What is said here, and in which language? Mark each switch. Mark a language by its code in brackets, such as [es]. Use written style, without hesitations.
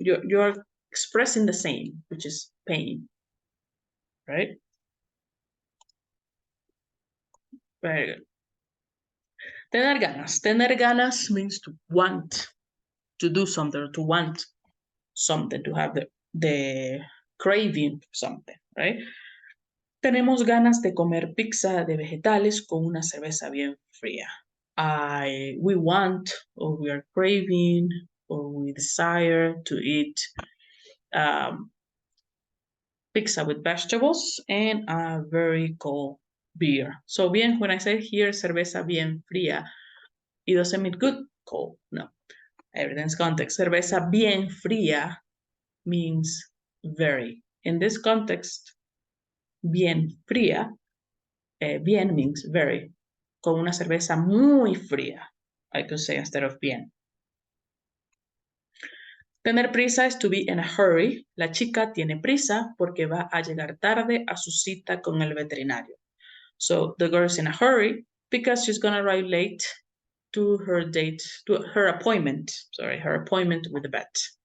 [en] You're expressing the same, which is pain, right? Very good. Tener ganas. Tener ganas means to want to do something, or to want something, to have the craving for something, right? [es] Tenemos ganas de comer pizza de vegetales con una cerveza bien fría. [en] We want, or we are craving, or we desire to eat pizza with vegetables and a very cold beer. So bien, when I say here [es] cerveza bien fría, [en] it doesn't mean good cold, no. Everything's context. [es] Cerveza bien fría [en] means very. In this context, bien fría, bien means very. [es] Con una cerveza muy fría. [en] I could say instead of bien. Tener prisa is to be in a hurry. [es] La chica tiene prisa porque va a llegar tarde a su cita con el veterinario. [en] So the girl is in a hurry because she's going to arrive late to her appointment with the vet.